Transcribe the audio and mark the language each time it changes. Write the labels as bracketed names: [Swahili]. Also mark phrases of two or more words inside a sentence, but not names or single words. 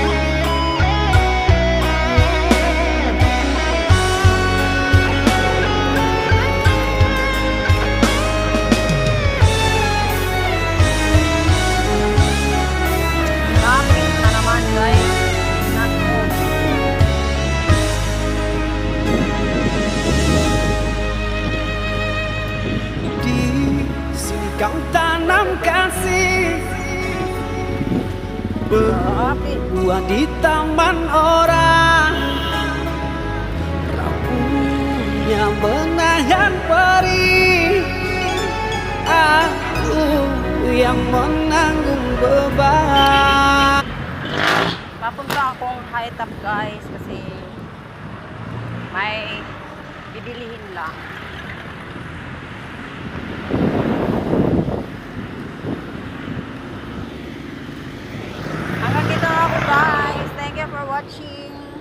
[Filipino] Traffic na naman guys. Naku. [Malay] Di sini kau tanam kasih [Filipino] Traffic. [Malay] buah di taman orang, rapuhnya menahan perih. Aku yang menanggung beban. [Filipino] Papunta akong high top guys kasi may bibilihin lang. Hanggang dito ako guys. [English] Thank you for watching.